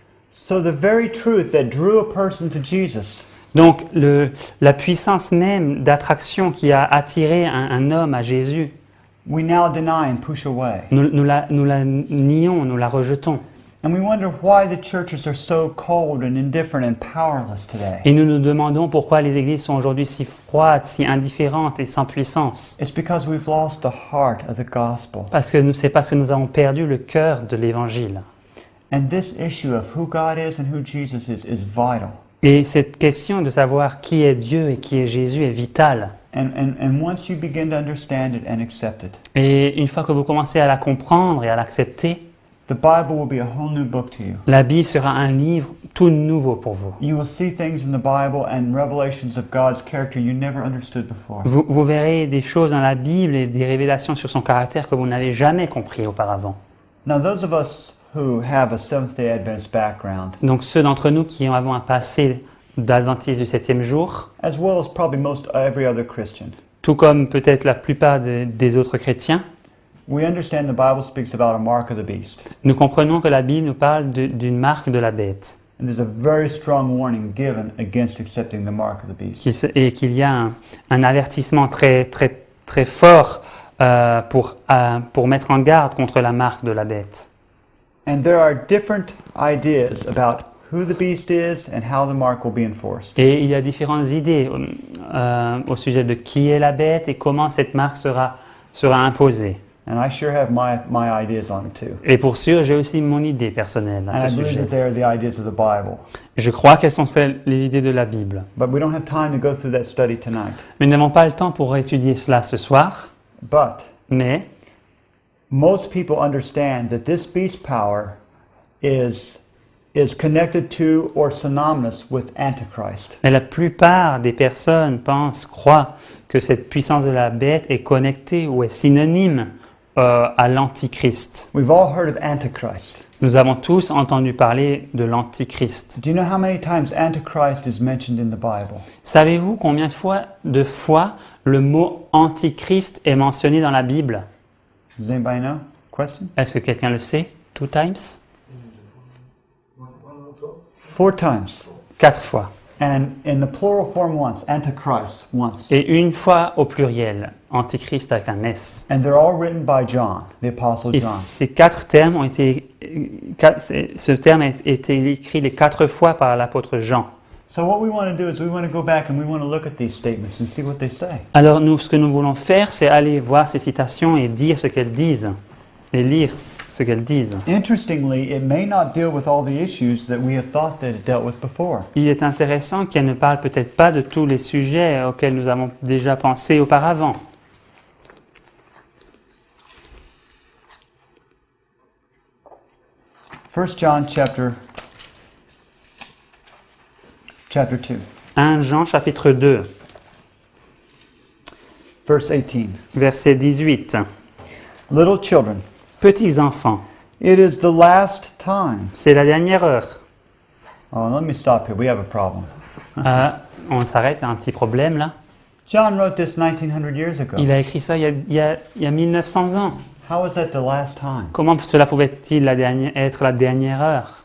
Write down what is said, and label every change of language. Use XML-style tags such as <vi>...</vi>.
<en>So the very truth that drew a person to Jesus</en> <fr>Donc, la puissance même d'attraction qui a attiré un homme à Jésus,</fr> <en>we now deny and push away.</en> <fr>nous la nions, nous la rejetons.</fr> <en>And we wonder why the churches are so cold and indifferent and powerless today.</en> <fr>Et nous nous demandons pourquoi les églises sont aujourd'hui si froides, si indifférentes et sans puissance.</fr> <en>It's because we've lost the heart of the gospel.</en> <fr>C'est parce que nous avons perdu le cœur de l'Évangile.</fr> <en>And this issue of who God is and who Jesus is vital.</en> <fr>Et cette question de savoir qui est Dieu et qui est Jésus est vitale.</fr> <en>And once you begin to understand it and accept it,</en> <fr>Et une fois que vous commencez à la comprendre et à l'accepter,</fr> <en>the Bible will be a whole new book to you.</en> <fr>la Bible sera un livre tout nouveau pour vous.</fr> <en>You will see things in the Bible and revelations of God's character you never understood before.</en> <fr>Vous verrez des choses dans la Bible et des révélations sur son caractère que vous n'avez jamais compris auparavant.</fr> <en>Now, those of us who have a Seventh-day Adventist background,</en> <fr>Donc ceux d'entre nous qui avons un passé d'adventiste du 7e jour,</fr> <en>as well as probably most every other Christian,</en> <fr>tout comme peut-être la plupart des autres chrétiens,</fr> <en>we understand the Bible speaks about a mark of the beast.</en> <fr>nous comprenons que la Bible nous parle d'une marque de la bête</fr> <en>And there's a very strong warning given against accepting the mark of the beast.</en> <fr>et qu'il y a un avertissement très, très, très fort pour mettre en garde contre la marque de la bête.</fr> <en>And there are different ideas about who the beast is and how the mark will be enforced.</en> <fr>Et il y a différentes idées au sujet de qui est la bête et comment cette marque sera imposée.</fr> <en>And I sure have my ideas on it too.</en> <fr>Et pour sûr, j'ai aussi mon idée personnelle à</fr> <en>And I</en> <fr>ce</fr> <en>believe</en> <fr>sujet.</fr> <en>that they are the ideas of the Bible.</en> <fr>Je crois qu'elles sont les idées de la Bible.</fr> <en>But we don't have time to go through that study tonight.</en> <fr>Mais nous n'avons pas le temps pour étudier cela ce soir.</fr> <en>But</en> <fr>Mais</fr> <en>most people understand that this beast power is connected to or synonymous with Antichrist.</en> <fr>Mais la plupart des personnes croient que cette puissance de la bête est connectée ou est synonyme à l'Antichrist.</fr> <en>We've all heard of Antichrist.</en> <fr>Nous avons tous entendu parler de l'Antichrist.</fr> <en>Do you know how many times Antichrist is mentioned in the Bible?</en> <fr>Savez-vous combien de fois le mot Antichrist est mentionné dans la Bible?</fr> <en>Does anybody know? Question?</en> <fr>Est-ce que quelqu'un le sait?</fr> <en>2 times? 4 times.</en> <fr>4 fois.</fr> <en>And in the plural form once, Antichrist once.</en> <fr>Et une fois au pluriel, Antichrist avec un S.</fr> <en>And they're all written by John, the Apostle</en> <fr>Et</fr> <en>John.</en> <fr>ces 4 termes ont été, ce terme a été écrit les 4 fois par l'apôtre Jean.</fr> <en>So what we want to do is we want to go back and we want to look at these statements and see what they say.</en> <fr>Alors nous, ce que nous voulons faire, c'est aller voir ces citations et dire ce qu'elles disent, et lire ce qu'elles disent.</fr> <en>Interestingly, it may not deal with all the issues that we have thought that it dealt with before.</en> <fr>Il est intéressant qu'elles ne parlent peut-être pas de tous les sujets auxquels nous avons déjà pensé auparavant.</fr> <en>First John chapter 2,</en> <fr>1 Jean chapitre 2,</fr> <en>verse 18.</en> <fr>verset 18.</fr> <en>Little children,</en> <fr>Petits enfants,</fr> <en>it is the last time.</en> <fr>c'est la dernière heure.</fr> <en>Oh, let me stop here. We have a problem.</en> <fr>On s'arrête, il y a un petit problème là.</fr> <en>John wrote this 1900 years ago.</en> <fr>Il a écrit ça il y a 1900 ans.</fr> <en>How is that the last time?</en> <fr>Comment cela pouvait-il être la dernière heure?</fr>